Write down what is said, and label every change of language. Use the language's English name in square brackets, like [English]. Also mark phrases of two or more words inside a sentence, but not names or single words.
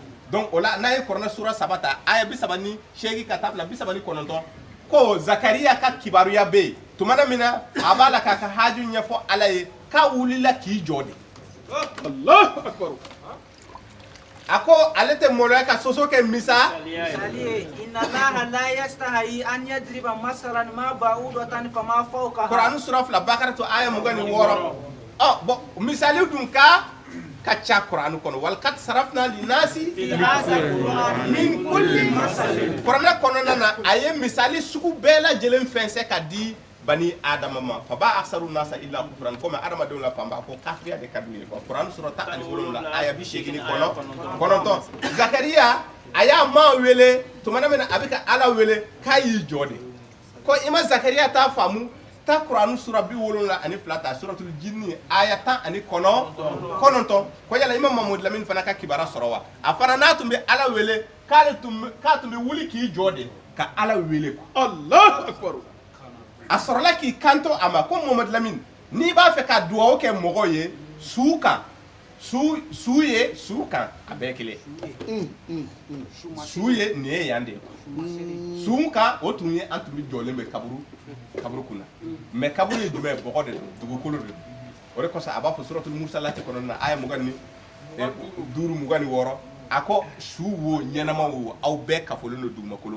[Bambara] Donc o la n'a ye Kur'an sura 3 ta aya 38 ka taa bila 39 ko Zakariya ka kibaruya bɛ yen tuma min na a b'a la k'a ka haju ɲɛfɔ Ala ye k'a wulila k'i jɔ de. [Arabic] الله أكبر. [Bambara] A ko ale tɛ maloya ka soso kɛ misali [Arabic] إن الله لا يستحيي أن يضرب مثلا ما بعوضة فما فوقها. [Bambara] Kur'an sura 2 Bakara to aya 26. Bon misali dun ka ca Kur'an kɔnɔ [Arabic] ولقد صرفنا للناس من كل مثل. [Bambara] Kur'an kɔnɔna na a ye misali sugu bɛɛ lajɛlen fɛnsɛ ka di bani Adama ma [Arabic] فأبى أكثر الناس إلا كفورا [Bambara] comme adamadenw la fanba ko kafiriya de ka d'u ye. Kur'an sura 17 aya 89. Zakariya a y'a maa wele tuma min na a bɛ ka Ala wele k'a y'i jɔ de ko i ma Zakariya t'a faamu ta Kur'an sura 72 ta suratul jinni aya 19 ko yala i ma Mamadu Lamini fana ka kibara sɔrɔ wa a fana n'a tun bɛ Ala wele k'a tun bɛ wuli k'i jɔ de ka Ala wele. [Arabic] الله أكبر. [Bambara] A sɔrɔla k'i kanto a ma ko Mamadu Lamini n'i b'a fɛ ka duwawu kɛ mɔgɔ ye su kan su ye su kan a bɛɛ kelen su ye nin ye yan de ye su kan o tun ye an tun bɛ jɔlen bɛ kaburu kunna mais kaburu ye jumɛn bɔgɔ de don dugukolo de don o de kosɔn a b'a fɔ suratul Musa lati kɔnɔna na aya 25 26 a ko su wo ɲɛnama wo aw bɛɛ kafolen don dugumakolo.